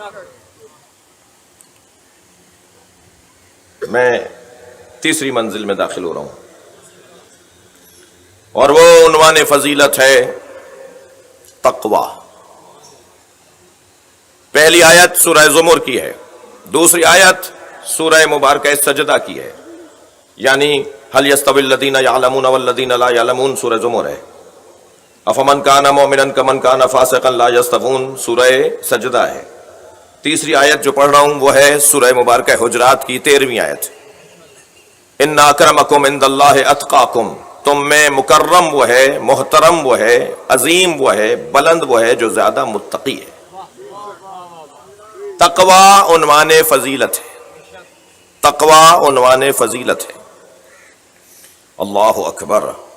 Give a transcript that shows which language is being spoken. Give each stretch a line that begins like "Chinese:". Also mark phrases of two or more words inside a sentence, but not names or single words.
Hindi: मैं तीसरी मंजिल में दाखिल हो रहा हूं और वो उन्वान फजीलत है तकवा। पहली आयत सूरह ज़ुमर की है, दूसरी आयत सूरह मुबारक सजदा की है, यानी
Arabic: هل يستوي الذين يعلمون والذين لا يعلمون
Hindi: सूरह ज़ुमर है।
Arabic: أفمن كان مؤمنا كمن كان فاسقا لا يستوون सूरह सजदा है।
Hindi: तीसरी आयत जो पढ़ रहा हूं वो है सूरह मुबारक हुजरात की 13वीं आयत।
Arabic: إن أكرمكم عند الله أتقاكم,
Hindi: तुम में मुकर्रम वो है, मोहतरम वो है, अजीम वो है, बुलंद वो है जो ज्यादा मुत्तकी है। तकवा उन्वान फजीलत है, तकवा उन्वान फजीलत है।
Arabic: الله أكبر.